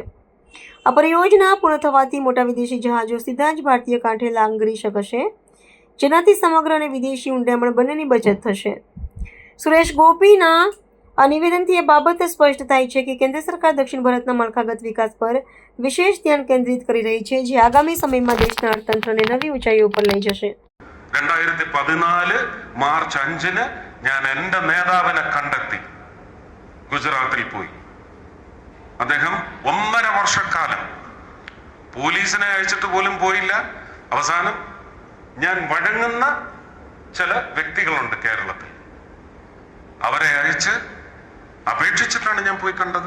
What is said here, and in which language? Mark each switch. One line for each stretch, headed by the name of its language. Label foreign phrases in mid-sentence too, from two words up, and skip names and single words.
Gujarati: આ પરિયોજના પૂર્ણ થવાથી મોટા વિદેશી જહાજો સીધા જ ભારતીય કાંઠે લાંગરી શકશે, જેનાથી સમગ્ર અને વિદેશી ઊંડામણ બંનેની બચત થશે. સુરેશ ગોપીના આ નિવેદનથી એ બાબત સ્પષ્ટ થાય છે કે કેન્દ્ર સરકાર દક્ષિણ ભારતના માળખાગત વિકાસ પર વિશેષ ધ્યાન કેન્દ્રિત કરી રહી છે, જે આગામી સમયમાં દેશના અર્થતંત્રને નવી ઊંચાઈઓ પર લઈ જશે.
Malayalam: 2014 മാർച്ച് 5-ന് ഞാൻ എൻ്റെ നേതാവിനെ കണ്ടെത്തി ഗുജറാത്തിൽ പോയി. അദ്ദേഹം 1.5 വർഷക്കാലം പോലീസിനെ അയച്ചിട്ട് പോലും പോയില്ല. അവസാനം ഞാൻ വഴങ്ങുന്ന ചില വ്യക്തികളുണ്ട് കേരളത്തിൽ, അവരെ അയച്ച് അപേക്ഷിച്ചിട്ടാണ് ഞാൻ പോയി കണ്ടത്.